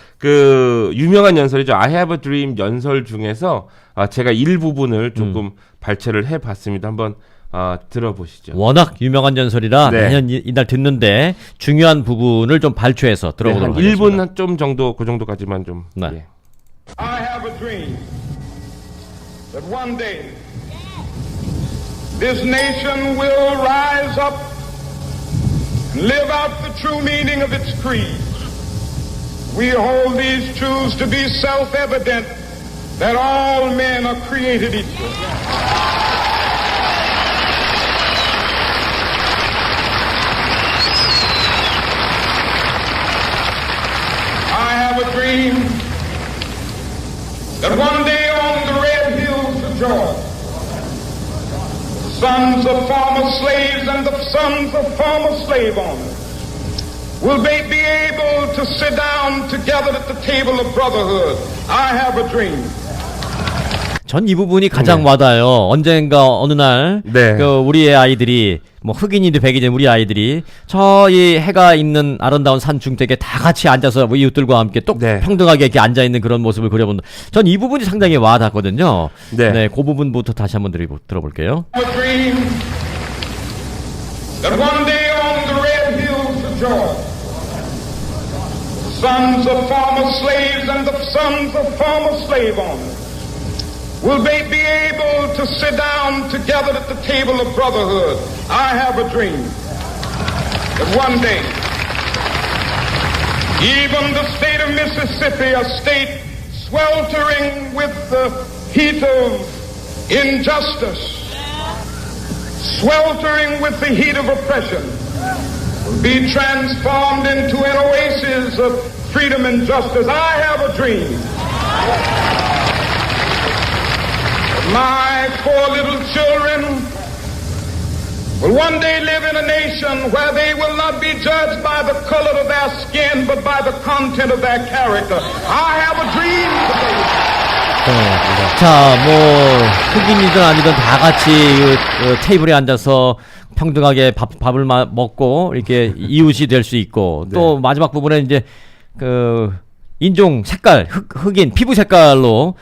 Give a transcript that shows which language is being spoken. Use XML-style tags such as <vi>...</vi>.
<ko>그 유명한 연설이죠.</ko> <en>I have a dream</en> <ko>연설 중에서 제가 일부분을 조금 발췌를 해봤습니다. 한번 들어보시죠. 워낙 유명한 연설이라 네. 매년 이날 듣는데 중요한 부분을 좀 발췌해서 들어보도록 한 1분 하겠습니다. 한 좀 정도 그 정도까지만 좀. 네. 예.</ko> <en>I have a dream that one day this nation will rise up and live out the true meaning of its creed. We hold these truths to be self-evident that all men are created equal. I have a dream that one day on the red hills of Georgia, sons of former slaves and the sons of former slave owners will they be able to sit down together at the table of brotherhood. I have a dream.</en> <ko>전 이 부분이 가장 와닿아요. 언젠가 어느 날 네. 그 우리의 아이들이 뭐 흑인이든 백인이든 우리 아이들이 저희 해가 있는 아름다운 산 중택에 다 같이 앉아서 뭐 이웃들과 함께 또 네. 평등하게 이렇게 앉아 있는 그런 모습을 그려본다. 전 이 부분이 상당히 와닿거든요. 네. 그 부분부터 다시 한번 들어볼게요.</ko> <en>I have a dream that one day on the red hills of Georgia, sons of former slaves and the sons of former slave owners will they be able to sit down together at the table of brotherhood. I have a dream that one day, even the state of Mississippi, a state sweltering with the heat of injustice, sweltering with the heat of oppression, will be transformed into an oasis of freedom and justice. I have a dream. My four little children will one day live in a nation where they will not be judged by the color of their skin, but by the content of their character. I have a dream today.</en> <ko>자, 뭐 흑인이든 아니든 다 같이 그 테이블에 앉아서 평등하게 밥을 먹고 이렇게 이웃이 될 수 있고 또 마지막 부분에 이제 그 인종 색깔 흑인 피부 색깔로</ko>